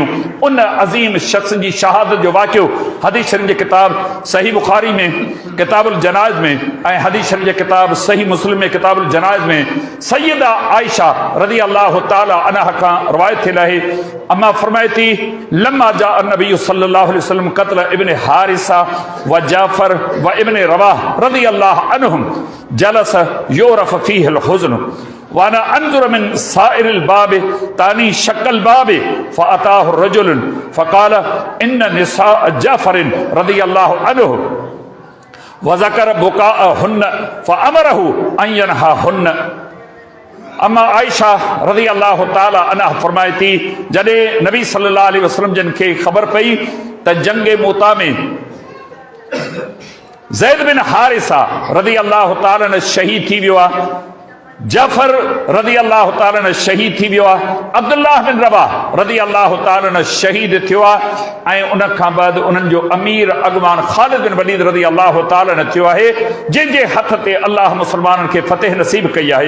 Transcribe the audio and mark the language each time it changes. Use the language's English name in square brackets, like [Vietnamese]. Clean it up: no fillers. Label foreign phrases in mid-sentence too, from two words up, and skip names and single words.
[Sindhi] उन अज़ीम शख़्स जी शहादत जो वाक़ियो हदीस शरीफ़ जे किताब सही बुखारी में किताबुल जनाइज़ में ऐं हदीस शरीफ़ जे किताब सही मुस्लिम में किताबुल जनाइज़ में सैयदा आयशा [Arabic] رضي الله تعالى عنها [Sindhi] खां रवायत थियल आहे। अम्मा फरमाए थी, [Arabic] لما جاء النبي صلى الله عليه وسلم قتل ابن حارثة وجعفر وابن رواحة رضي الله عنهم جلس يعرف فيه الحزن وأنا أنظر من صائر الباب تاني شكل باب فأتاه رجل فقال إن نساء جعفر رضي الله عنه وذكر بكاءهن فأمره أن ينهاهن. [Sindhi] अम्मा आयशा [Arabic] رضي الله تعالى عنها [Sindhi] फरमाए थी जॾहिं नबी [Arabic] صلى الله عليه وسلم [Sindhi] जन खे ख़बर पई त जंग मोता में ज़ैद बिन हारिसा [Arabic] رضي الله تعالى عنه [Sindhi] शहीद थी वियो आहे, जाफर [Arabic] رضي الله تعالى عنه [Sindhi] शहीद थी वियो आहे, अब्दुल्लाह बिन रवाह [Arabic] رضي الله تعالى عنه [Sindhi] शहीद थियो आहे ऐं उन खां बाद उन्हनि जो अमीर अॻवान ख़ालिद बिन वलीद [Arabic] رضي الله تعالى عنه [Sindhi] थियो आहे, जंहिंजे हथ ते अल्लाह मुसलमाननि खे फतेह नसीब कई आहे।